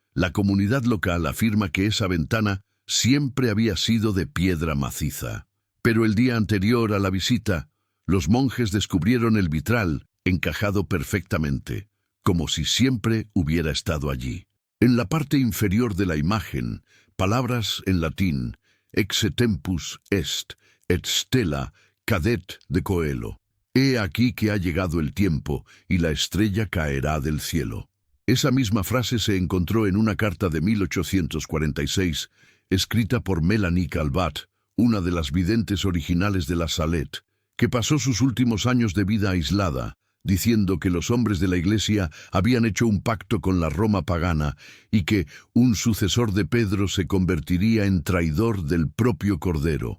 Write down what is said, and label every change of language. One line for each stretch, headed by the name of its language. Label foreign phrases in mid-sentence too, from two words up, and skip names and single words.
Spanish: La comunidad local afirma que esa ventana siempre había sido de piedra maciza. Pero el día anterior a la visita, los monjes descubrieron el vitral encajado perfectamente, como si siempre hubiera estado allí. En la parte inferior de la imagen, palabras en latín,
Latin: ex tempus est, et stella cadet de coelo.
Spanish: He aquí que ha llegado el tiempo, y la estrella caerá del cielo. Esa misma frase se encontró en una carta de 1846, escrita por Melanie Calvat, una de las videntes originales de la Salette, que pasó sus últimos años de vida aislada, diciendo que los hombres de la Iglesia habían hecho un pacto con la Roma pagana y que un sucesor de Pedro se convertiría en traidor del propio Cordero.